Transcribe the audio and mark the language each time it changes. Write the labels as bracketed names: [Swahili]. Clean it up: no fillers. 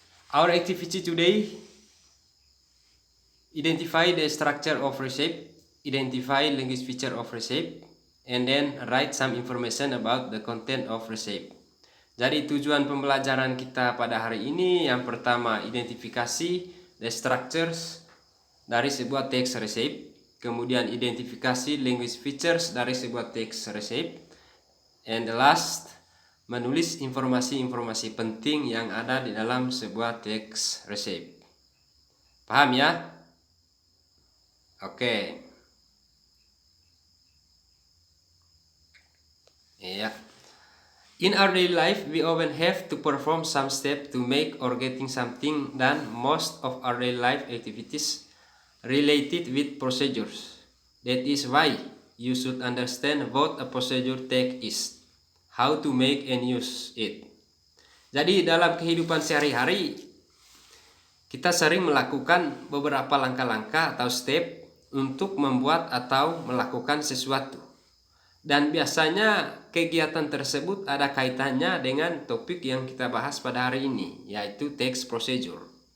[English] Our activity today: identify the structure of receipt, identify language feature of receipt, and then write some information about the content of receipt. [Indonesian] Jadi tujuan pembelajaran kita pada hari ini yang pertama, identifikasi [English] the structures [Indonesian] dari sebuah teks receipt, kemudian identifikasi [English] language features [Indonesian] dari sebuah teks receipt, [English] and the last, [Indonesian] menulis informasi-informasi penting yang ada di dalam sebuah teks receipt. Paham ya? Oke. Iya. [English] In our daily life, we often have to perform some steps to make or getting something done. Most of our daily life activities related with procedures. That is why you should understand what a procedure text is, how to make and use it. [Indonesian] Jadi dalam kehidupan sehari-hari, kita sering melakukan beberapa langkah-langkah atau step untuk membuat atau melakukan sesuatu. Dan biasanya kegiatan tersebut ada kaitannya dengan topik yang kita bahas pada hari ini, yaitu text procedure.